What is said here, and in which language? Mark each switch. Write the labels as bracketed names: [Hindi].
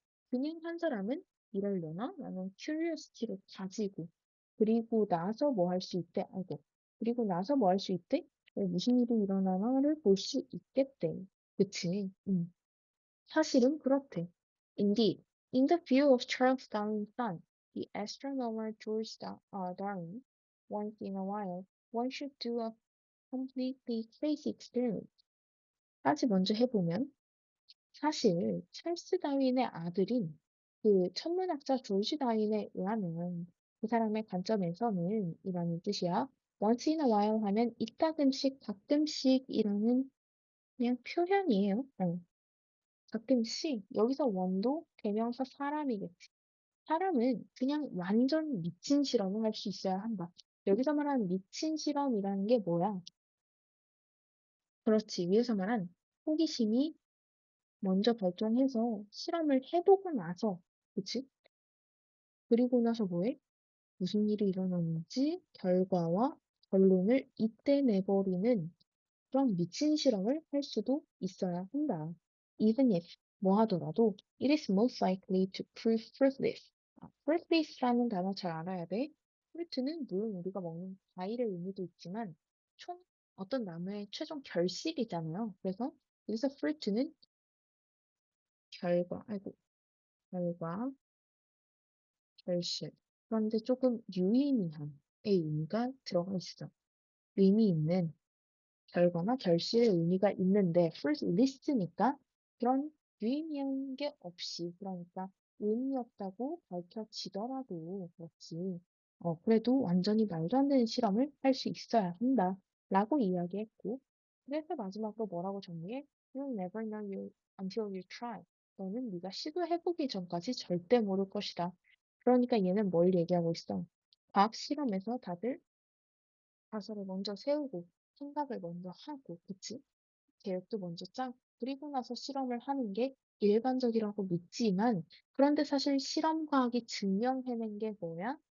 [Korean] 그냥 한 사람은 이러려나? 라는 큐리오시티를 가지고 그리고 나서 뭐 할 수 있대? 아이고 그리고 나서 뭐 할 수 있대? 무슨 일이 일어나나를 볼 수 있겠대. 그치? 사실은 그렇대. [English] Indeed, in the view of Charles Darwin's son, the astronomer George Darwin, once in a while, one should do a completely crazy experiment. [Korean] 까지 먼저 해보면 사실 찰스 다윈의 아들인 그 천문학자 조지 다윈에 의하면 그 사람의 관점에서는 이라는 뜻이야. [English] once in a while [Korean] 하면 이따금씩 가끔씩이라는 그냥 표현이에요. 가끔씩 여기서 원도 대명사 사람이겠지. 사람은 그냥 완전 미친 실험을 할 수 있어야 한다. 여기서 말하는 미친 실험이라는 게 뭐야? 그렇지. 위에서 말한 호기심이 먼저 발동해서 실험을 해보고 나서, 그치? 그리고 나서 뭐해? 무슨 일이 일어났는지 결과와 결론을 이때 내버리는 그런 미친 실험을 할 수도 있어야 한다. [English] Even if [Korean] 뭐 하더라도 [English] it is most likely to prove fruitless. [Korean] fruitless라는 단어 잘 알아야 돼. fruit는 물론 우리가 먹는 과일의 의미도 있지만 총 어떤 나무의 최종 결실이잖아요. 그래서 여기서 fruit는 결과, 결실. 그런데 조금 유의미한 의미가 들어가 있어. 의미 있는 결과나 결실의 의미가 있는데 first list니까 그런 유의미한 게 없이 그러니까 의미 없다고 밝혀지더라도 그렇지. 그래도 완전히 말도 안 되는 실험을 할 수 있어야 한다. 라고 이야기했고 그래서 마지막으로 뭐라고 정리해? [English] You'll never know you until you try. [Korean] 너는 네가 시도해보기 전까지 절대 모를 것이다. 그러니까 얘는 뭘 얘기하고 있어? 과학 실험에서 다들 가설을 먼저 세우고 생각을 먼저 하고, 그치? 계획도 먼저 짜고, 그리고 나서 실험을 하는 게 일반적이라고 믿지만, 그런데 사실 실험 과학이 증명해낸 게 뭐야?